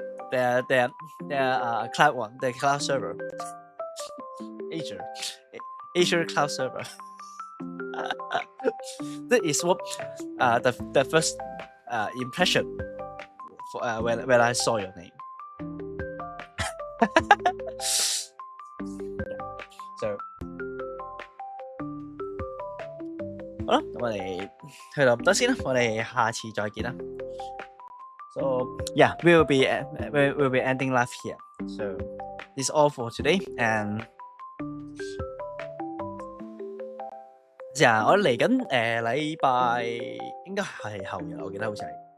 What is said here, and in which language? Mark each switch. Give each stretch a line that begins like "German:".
English: Their cloud one, the cloud server. Azure cloud server. That is what the first impression for, when I saw your name.
Cantonese: So 好啦，咁我哋去到咁多先啦，我哋下次再見啦。
English: So yeah, we will be ending live here. So this is all for today.
Cantonese: And 我嚟緊禮拜應該係後日，我記得好似係